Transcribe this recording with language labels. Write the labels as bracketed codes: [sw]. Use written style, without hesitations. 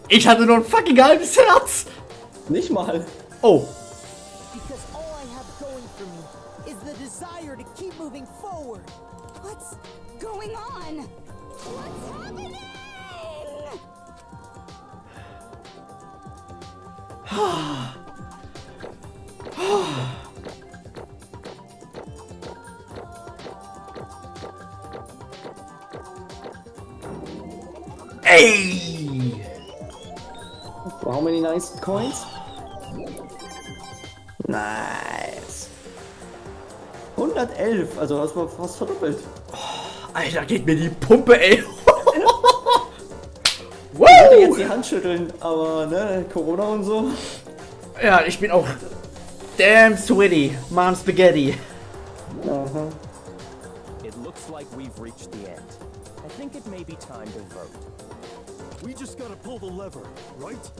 [de] Ich hatte nur ein fucking halbes Herz! Nicht mal. Oh. [en] Because all I have going for me is the desire to keep moving forward. What's going on? What's happening? Ey! How many nice coins? [de] Nice. 111, also das war fast verdoppelt. Alter, geht mir die Pumpe, ey! Ich wollte jetzt Woo! die Hand schütteln, aber ne, Corona und so. Ja, ich bin auch [en] damn sweaty, Mom Spaghetti. Aha. It looks like we've reached the end. I think it may be time to vote. We just gotta pull the lever, right?